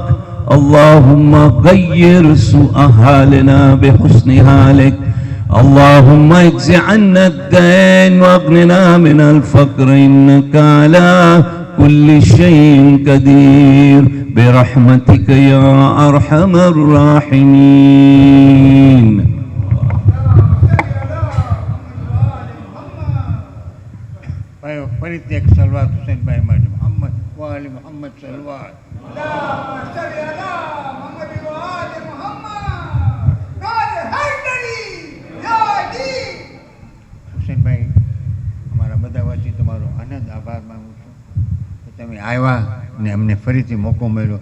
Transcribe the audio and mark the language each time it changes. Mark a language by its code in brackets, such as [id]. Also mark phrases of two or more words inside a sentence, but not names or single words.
[ar] اللهم غير سوء حالنا بحسن حالك. اللهم اجز عنا الدين واغننا من الفقر انك على كل شيء قدير برحمتك يا ارحم الراحمين. [gu] ફરીથી એક સલવાત હુસૈનભાઈ માટે [ar] محمد وآل محمد [gu] સલવાત. હુસૈનભાઈ, અમારા બધા વચ્ચે તમારો આનંદ આભાર માનું છું કે તમે આવ્યા ને અમને ફરીથી મોકો મળ્યો.